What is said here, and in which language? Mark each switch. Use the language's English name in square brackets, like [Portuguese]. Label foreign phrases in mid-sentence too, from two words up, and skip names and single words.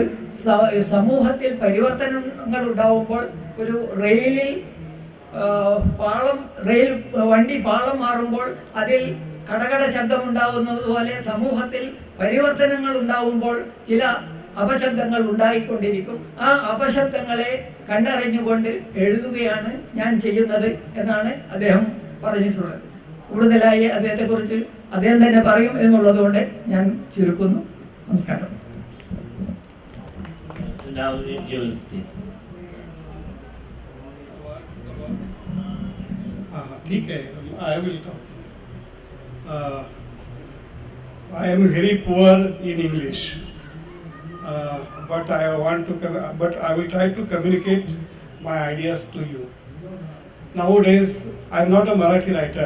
[Malayalam] സമൂഹത്തിൽ പരിവർത്തനങ്ങൾ ഉണ്ടാവുമ്പോൾ ഒരു റെയിൽ വണ്ടി പാളം മാറുമ്പോൾ അതിൽ കടകട ശബ്ദം ഉണ്ടാവുന്നതുപോലെ സമൂഹത്തിൽ പരിവർത്തനങ്ങൾ ഉണ്ടാവുമ്പോൾ ചില അപശബ്ദങ്ങൾ ഉണ്ടായിക്കൊണ്ടിരിക്കും. ആ അപശബ്ദങ്ങളെ കണ്ടറിഞ്ഞുകൊണ്ട് എഴുതുകയാണ് ഞാൻ ചെയ്യുന്നത് എന്നാണ് അദ്ദേഹം പറഞ്ഞിട്ടുള്ളത്. കൂടുതലായി അദ്ദേഹത്തെക്കുറിച്ച് അദ്ദേഹം തന്നെ പറയും എന്നുള്ളത് കൊണ്ട് ഞാൻ ചുരുക്കുന്നു. നമസ്കാരം. [Hindi] ठीक है, [English] I will talk. I am very poor in English, but I will try to communicate my ideas to you. Nowadays, I am not a Marathi writer.